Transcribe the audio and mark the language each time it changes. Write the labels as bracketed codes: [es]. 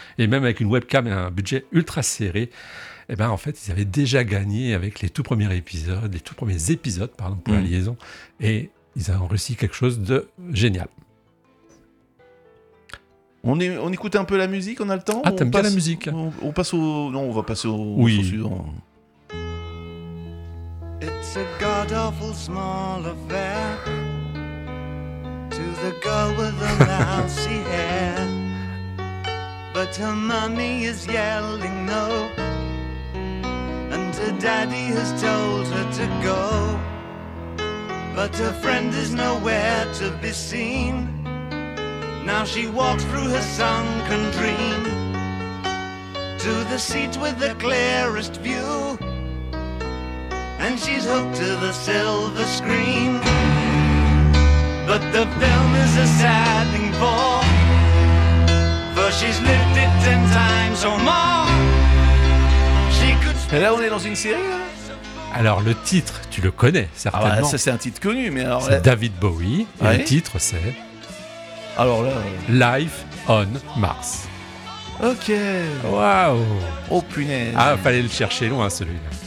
[fr] Et même avec une webcam et un budget ultra serré, eh ben en fait, ils avaient déjà gagné avec les tout premiers épisodes pour la liaison. Et ils ont réussi quelque chose de génial. On écoute un peu la musique, on a le temps. Ah, t'aimes bien la musique. On va passer au suivant. [en] It's a god awful small affair to the girl with the mousy hair, but her mommy is yelling no, and her daddy has told her to go, but her friend is nowhere to be seen. Now she walks through her sunken dream to the seat with the clearest view, and she's hooked to the silver screen. But the film is a sad thing for she's lived it 10 times or more. She could. [fr] Et là, on est dans une série. Alors, le titre, tu le connais, certainement. Ah, ça, c'est un titre connu, mais alors. C'est David Bowie. Et ouais. Le titre, c'est. Alors là, [en] Life on Mars. [fr] Ok. Waouh. Oh punaise. Ah, fallait le chercher loin celui-là.